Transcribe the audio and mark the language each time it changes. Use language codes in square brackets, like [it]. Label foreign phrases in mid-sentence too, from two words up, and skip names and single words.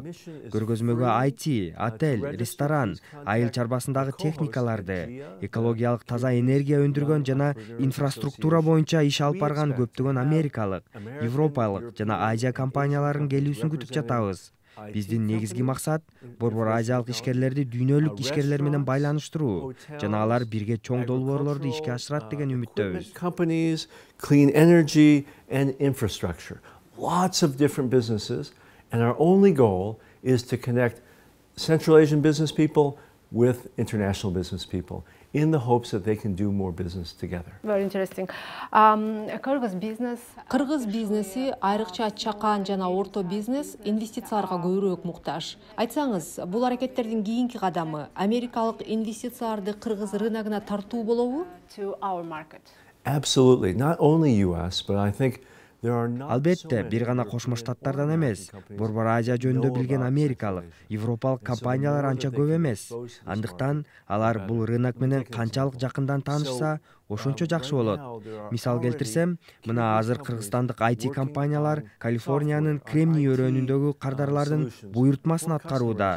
[ky] Көргөзмөгө IT, отель, ресторан, айыл чарбасындагы техникаларды, экологиялык таза энергия өндүргөн жана инфраструктура боюнча иш алып барган көптөгөн америкалык, европалык жана Азия компанияларынын келүүсүн күтүп жатабыз. Биздин негизги максат борбор азиялык ишкерлерди дүйнөлүк ишкерлер менен байланыштыруу жана алар бирге чоң долбоорлорду ишке ашырат деген үмүттөбүз. [en] Companies, clean energy and infrastructure. Lots of different businesses, and our only goal is to connect Central Asian business people with international business people in the hopes that they can do more business together. Very interesting. [ky] Кыргыз бизнеси, айрыкча чакан жана орто бизнес инвестицияларга көбүрөөк муктаж. Айтсаңыз, бул аракеттердин кийинки кадамы америкалык инвестицияларды кыргыз рыногуна тартуу болобу? [en] To our market. Absolutely. Not only US, but I think [ky] Албетте, бир гана Кошмо Штаттардан эмес, Борбор Азия жөнүндө билген америкалык, европалык компаниялар анча көп эмес. Андыктан алар бул рынок менен канчалык жакындан таанышса, ошончо жакшы болот. Мисал келтирсем, мына азыр кыргызстандык IT компаниялар Калифорниянын Кремний өрөөнүндөгү кардарлардын буйртмасын аткарууда.